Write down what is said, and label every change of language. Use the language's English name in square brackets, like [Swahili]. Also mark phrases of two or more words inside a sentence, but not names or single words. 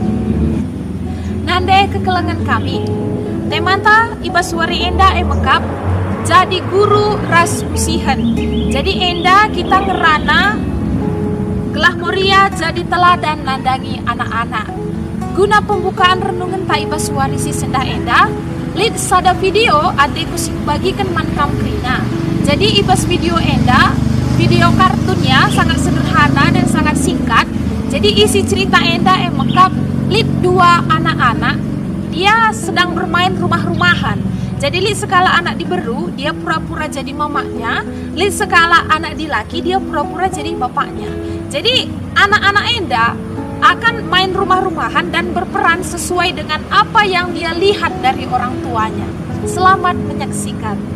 [Batak Karo] Nande kekelengan kami, temanta ibas wari enda mekap, jadi guru ras usihan. Jadi enda kita ngerana gelah Moria jadi teladan nandangi anak-anak. Guna [Indonesian] pembukaan renungan [Batak Karo] ta ibas wari si sendah enda, lid sada video adeku sing bagikan man kam krina. [Indonesian] Jadi ibas video enda, video kartunnya sangat sederhana dan sangat singkat. [Batak Karo] Jadi isi cerita enda mekap lid dua anak-anak, [Indonesian] dia sedang bermain rumah-rumahan. [Batak Karo] Jadi lid sekala anak diberu, [Indonesian] dia pura-pura jadi mamanya. [Batak Karo] Lid sekala anak dilaki, [Indonesian] dia pura-pura jadi bapaknya. Jadi anak-anak enda akan main rumah-rumahan dan berperan sesuai dengan apa yang dia lihat dari orang tuanya. Selamat menyaksikan.